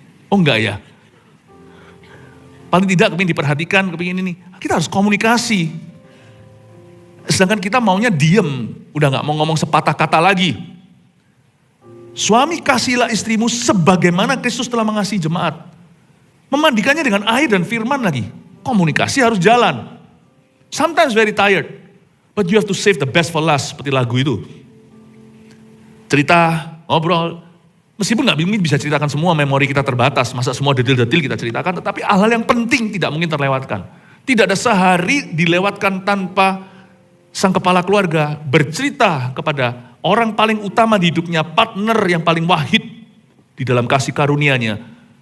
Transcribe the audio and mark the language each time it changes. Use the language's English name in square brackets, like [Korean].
[Indonesian] Oh enggak ya? Paling tidak kepingin diperhatikan, kepingin ini. Kita harus komunikasi. Sedangkan kita maunya diem, udah enggak mau ngomong sepatah kata lagi. Suami kasihilah istrimu sebagaimana Kristus telah mengasihi jemaat. Memandikannya dengan air dan firman lagi. Komunikasi harus jalan. [English] Sometimes very tired, but you have to save the best for last, [Indonesian] seperti lagu itu. Cerita, ngobrol, meskipun nggak bisa ceritakan semua, memori kita terbatas, masa semua detil-detil kita ceritakan, tetapi hal-hal yang penting tidak mungkin terlewatkan. Tidak ada sehari dilewatkan tanpa sang kepala keluarga bercerita kepada orang paling utama di hidupnya, partner yang paling wahid di dalam kasih karunia-Nya.